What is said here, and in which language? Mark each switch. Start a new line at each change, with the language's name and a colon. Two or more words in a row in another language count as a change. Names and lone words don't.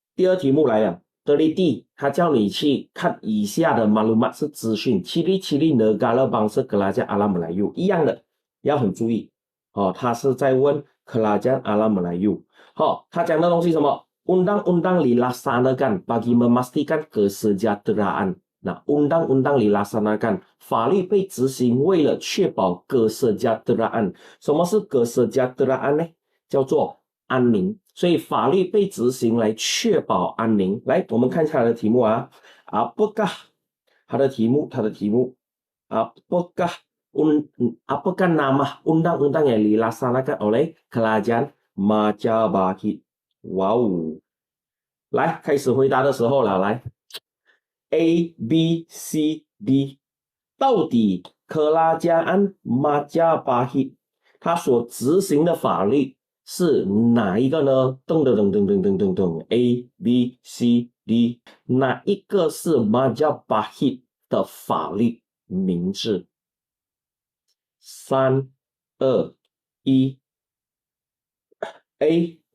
Chinese: 第二题目来了。teliti， 他叫你去看以下的 maklumat 是资讯
Malay: ciri-ciri negara bangsa kerajaan alam Melayu
Chinese: 一样的，要很注意哦。他是在问
Malay: kerajaan alam Melayu。
Chinese: 好，他讲的东西什么 ？
Malay: undang-undang dilaksanakan bagi memastikan kesejahteraan。
Chinese: 那
Malay: undang-undang dilaksanakan
Chinese: 法律被执行，为了确保 kesejahteraan。什么是 kesejahteraan 呢？叫做安宁。所以法律被执行来确保安宁。来，我们看一下他的题目啊。Apakah 他的题目
Malay: Apakah nama undang-undang yang dilaksanakan oleh kerajaan Majapahit？
Chinese: 哇哦！来，开始回答的时候了，来 A、B、C、D， 到底
Malay: kerajaan Majapahit
Chinese: 它所执行的法律是哪一个呢？噔噔噔噔噔噔噔噔 A、B、C、D， 哪一个是 Majapahit 的法律名字？3、2、1 A.